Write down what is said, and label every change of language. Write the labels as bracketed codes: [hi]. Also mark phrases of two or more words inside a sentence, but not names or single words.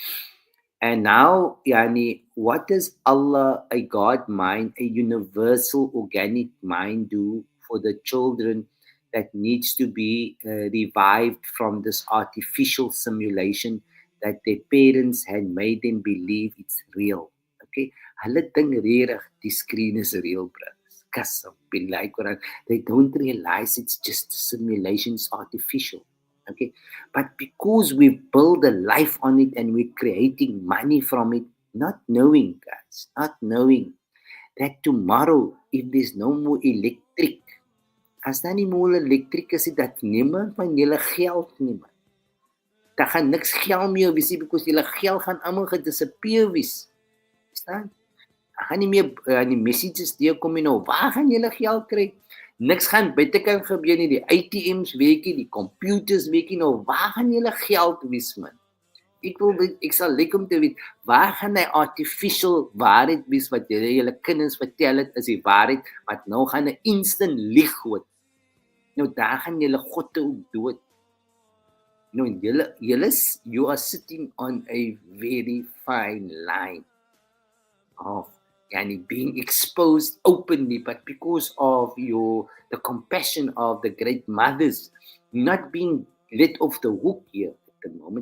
[en] And now, what does Allah, a God mind, a universal organic mind, do for the children that needs to be revived from this artificial simulation that their parents had made them believe it's real? [af] Okay, hulle dink regtig die [en] screen is real, [af] brothers. [ar] قسم بالله قرآن. [en] They don't realize it's just simulation, it's artificial. Okay, but because we build a life on it and we're creating money from it, not knowing, guys, not knowing that tomorrow, if there's no more electric, [af] as daar nie meer elektrik is, dat niemand van julle geld nie, man. Daar gaan niks geld meer wees nie, because julle geld gaan allemaal gedisappear wees. Verstaan? Daar gaan nie meer die messages deurkom nie, nou, waar gaan julle geld kry? Niks gaan buitekant gebeur nie, die ATM's werk nie, die computers werk nie, nou, waar gaan julle geld wees, man? Ek sal like om te weet, waar gaan die artificial waarheid wees wat julle kinders vertel het is die waarheid, wat nou gaan 'n instant lieg word. Nou daar gaan julle God ook dood. [en] Nou you are sitting on a very fine line of being exposed openly, but because of the compassion of the great mothers, not being let off the hook here at the moment.